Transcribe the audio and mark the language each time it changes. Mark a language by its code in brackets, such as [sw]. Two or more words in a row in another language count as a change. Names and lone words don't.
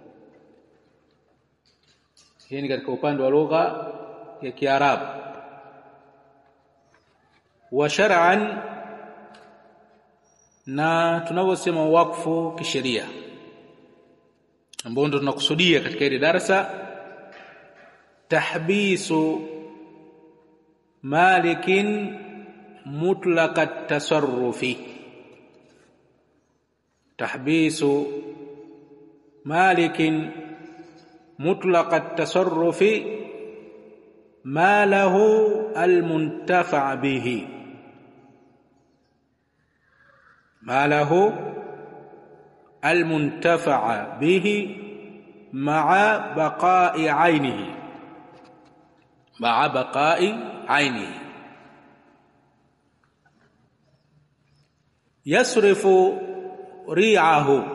[sw] Hii ni katika upande wa lugha ya Kiarabu. [ar] وشرعاً, [sw] na tunaposema wakfu kisheria ambao ndo tunakusudia katika hili darasa, [ar] تحبيس مالك مطلق التصرف. تحبيس مالك مطلق التصرف ماله المنتفع به. ما له المنتفع به مع بقاء عينه. مع بقاء عينه. يصرف ريعه.